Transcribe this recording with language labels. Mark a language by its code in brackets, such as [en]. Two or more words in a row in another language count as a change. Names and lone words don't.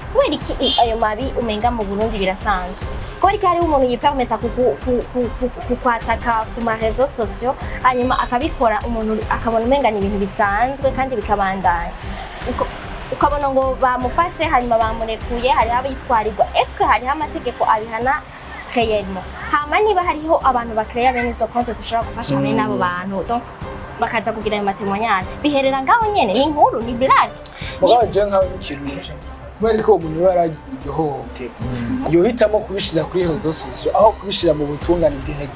[rn] Kubera iki ayo mabi umenga mu Burundi birasanzwe? Kubera ko hari umuntu yipermeta kukwataka ku ma [fr] réseaux sociaux [rn] hanyuma akabikora umuntu akabona umenga ni ibintu bisanzwe kandi bikabandanya. Ukabona ngo bamufashe hanyuma bamurekuye hari abitwarirwa. [fr] Est-ce que [rn] hari amategeko abihana réellement? Hama niba hariho abantu bakreya bene izo konti dushobora gufasha hamwe n'abo bantu donc bakaza kugira ayo matemoignage biherera ngaho nyene ni inkuru ni blague. Mugaje nkaho n'ikintu kubera ko umuntu yaragiye ihohoterwa yohitamo kubishira kuri [fr] réseaux sociaux [rn] aho kubishira mu butungane bw'ihete.